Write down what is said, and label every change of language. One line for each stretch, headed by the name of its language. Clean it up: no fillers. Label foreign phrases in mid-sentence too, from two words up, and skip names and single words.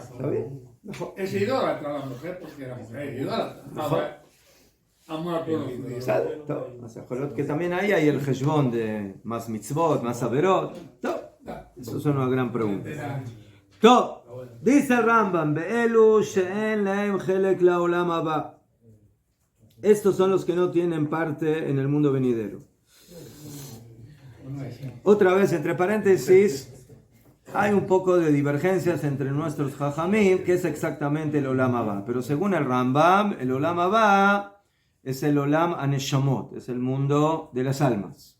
Spanish: ¿Está bien? Es idólatra la mujer porque la mujer es idólatra. Amor a todos los judíos. Que también ahí hay el heshbon de más mitzvot, más averot. Eso es una gran pregunta. Dice el Rambam,
Hebrew: ואלו שאין להם חלק לעולם הבא.
Spanish: Estos son los que no tienen parte en el mundo venidero. Otra vez, entre paréntesis, hay un poco de divergencias entre nuestros jajamim, que es exactamente el
Hebrew: עולם הבא.
Spanish: Pero según el Rambam, el
Hebrew: עולם הבא
Spanish: es el
Hebrew: עולם הנשמות,
Spanish: es el mundo de las almas.